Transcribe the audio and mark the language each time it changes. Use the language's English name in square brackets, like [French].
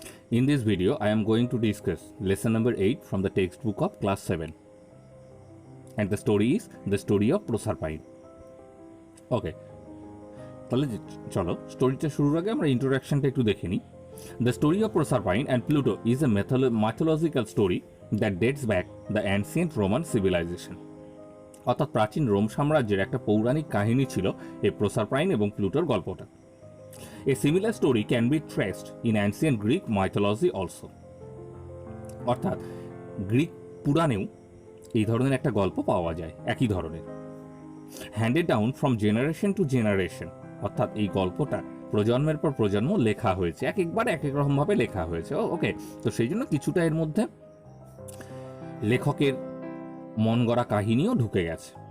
[English] In this video, I am going to discuss lesson number 8 from the textbook of class 7. And the story is the story of Proserpine. Okay. [Bangla] তাহলে চলো স্টোরিটা শুরুর আগে আমরা ইন্ট্রোডাকশনটা একটু দেখে নিই। [English] The story of Proserpine and Pluto is a mythological story that dates back the ancient Roman civilization. [Bangla] অর্থাৎ প্রাচীন রোম সাম্রাজ্যের একটা পৌরাণিক কাহিনী ছিল এই প্রসারপাইন এবং প্লুটোর গল্পটা। [English] A similar story can be traced in ancient Greek mythology also. [Bangla] অর্থাৎ গ্রিক পুরাণেও এই ধরনের একটা গল্প পাওয়া যায় একই ধরনের। [English] handed down from generation to generation, [Bangla] অর্থাৎ এই গল্পটা প্রজন্মের পর প্রজন্ম লেখা হয়েছে, এক একবার এক এক রকমভাবে লেখা হয়েছে। ওকে, তো সেই জন্য কিছুটা এর মধ্যে লেখকের মন গড়া কাহিনীও ঢুকে গেছে।